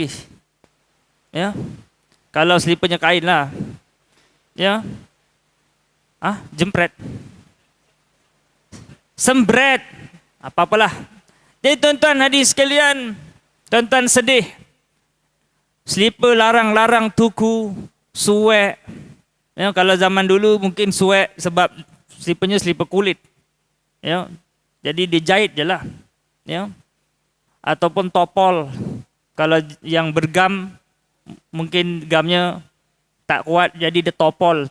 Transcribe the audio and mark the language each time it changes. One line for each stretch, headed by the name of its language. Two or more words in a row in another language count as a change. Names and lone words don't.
Malay: Ya? Kalau seliparnya kain lah. Ya? Jempret. Sembret. Apa-apalah. Jadi tuan-tuan hadirin sekalian, tuan-tuan sedih.
Javanese: Selipar larang-larang tuku, suek.
Malay: Ya, kalau zaman dulu mungkin suek sebab seliparnya selipar kulit. Ya. Jadi dijahit je lah. Ya. Ataupun topol. Kalau yang bergam, mungkin gamnya tak kuat jadi dia topol.